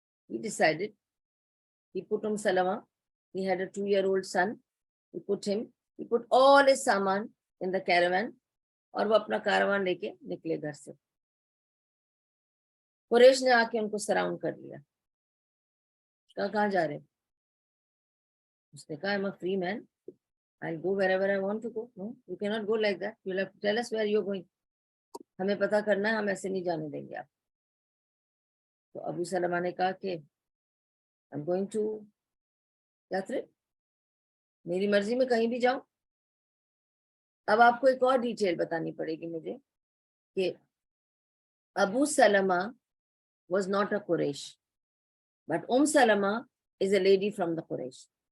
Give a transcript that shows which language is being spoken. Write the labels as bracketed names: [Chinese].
[English] He decided, he put Salama, he had a 2-year-old son, he put all his saman in the caravan, [Urdu] اور وہ اپنا کاروان لے کے نکلے گھر سے. قریش نے آ کے ان کو سراؤنڈ کر لیا, کہاں جا رہے؟ اس نے کہا [English] I'm a free man, I'll go wherever I want to go. No, you cannot go like that. You'll have to tell us where you're going. [Urdu] ہمیں پتا کرنا ہے, ہم ایسے نہیں جانے دیں گے آپ. تو ابو سلمہ نے کہا کہ [English] I'm going to [Urdu] یاترب, میری مرضی میں کہیں بھی جاؤں. اب آپ کو ایک اور ڈیٹیل بتانی پڑے گی مجھے کہ ابو سلمہ [English] was not a Quraysh, but [Urdu] Salama [English] is a lady from the Quraysh.